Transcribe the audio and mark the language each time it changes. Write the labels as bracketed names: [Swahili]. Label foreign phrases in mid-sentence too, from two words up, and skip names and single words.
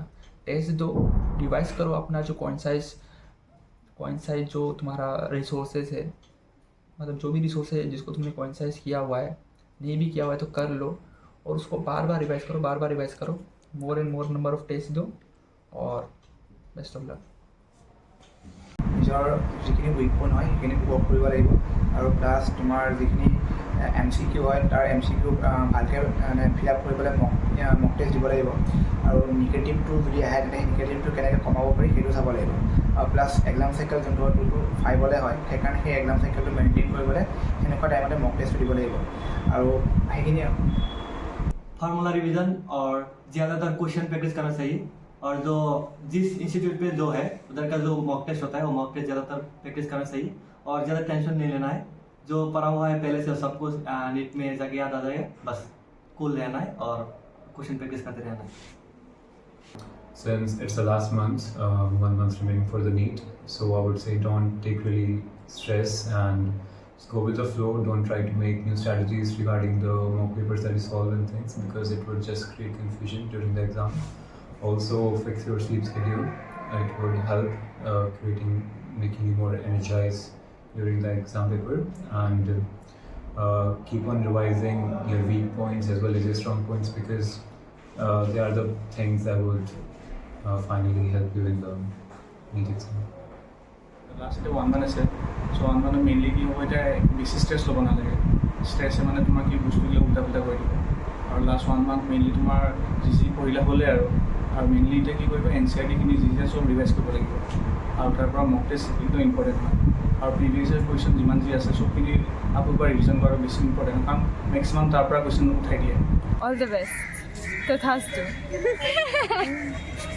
[Hindi] टेस्ट दो, रिवाइज करो अपना जो कॉन्साइज जो तुम्हारा रिसोर्सेज है, मतलब जो भी रिसोर्स है जिसको तुमने कॉन्साइज किया हुआ है, नहीं भी किया हुआ है तो कर लो और उसको बार बार रिवाइज करो, [English] more and more number of test [Hindi] दो और [English] best of luck. [Assamese] নিজৰ যিখিনি [English] weak point [Assamese] হয় সেইখিনি ৱৰ্ক কৰিব লাগিব আৰু প্লাছ তোমাৰ যিখিনি MCQ হয় তাৰ MCQ ভালকৈ মানে [English] fill up [Assamese] কৰিবলৈ [English] mock test [Assamese] দিব লাগিব আৰু নিগেটিভটো যদি আহে তেন্তে নিগেটিভটো কেনেকৈ কমাব পাৰি সেইটো চাব লাগিব আৰু প্লাছ [English] exam cycle [Assamese] যোনটো 2 to 5 হয় সেইকাৰণে সেই [English] exam cycleটো [Assamese] মেইনটেইন কৰিবলৈ সেনেকুৱা টাইমতে [English] mock testটো [Assamese] দিব লাগিব আৰু সেইখিনি [English] formula revision [Hindi] और ज़्यादातर [English] question practice [Hindi] करना चाहिए और जो जिस इंस्टीट्यूट पे जो है उधर का जो [English] mock test [Hindi] होता है वो [English] mock test [Hindi] ज़्यादातर प्रैक्टिस करना चाहिए और ज़्यादा टेंशन नहीं लेना है। जो पढ़ा हुआ है पहले से सब कुछ नीट में जाके याद आ जाएगा, बस कूल रहना है और [English] question practice [Hindi] करते रहना है। [English] since it's the last month, 1 month remaining for the NEET. So I would say don't take really stress and just go with the flow. Don't try to make new strategies regarding the mock papers that you solve and things, because it would just create confusion during the exam. Also fix your sleep schedule. It would help making you more energized during the exam paper, and keep on revising your weak points as well as your strong points, because they are the things that would finally help you in the NEET exam. [Assamese] লাষ্ট 1 মান আছে চ' 1 মানত মেইনলি কি হ'ব, এতিয়া বেছি ষ্ট্ৰেছ ল'ব নালাগে। ষ্ট্ৰেছে মানে তোমাৰ কি বস্তুবিলাক উল্টা পুল্টা কৰি দিব। আৰু লাষ্ট 1 মান্থ মেইনলি তোমাৰ যি পঢ়িলে হ'লে আৰু মেইনলি এতিয়া কি কৰিব, NCERT-খিনি যি চব ৰিভাইজ কৰিব লাগিব। আৰু তাৰ পৰা [English] mock test [Assamese] একদম ইম্পৰ্টেণ্ট হয়। আৰু [English] previous year question [Assamese] যিমান যি আছে চবখিনি আকৌ এবাৰ ৰিভিজন কৰাটো বেছি ইম্পৰ্টেণ্ট, কাৰণ মেক্সিমাম তাৰ পৰা কুৱেশ্যন উঠাই দিয়ে। [English] All the best. Tathastu.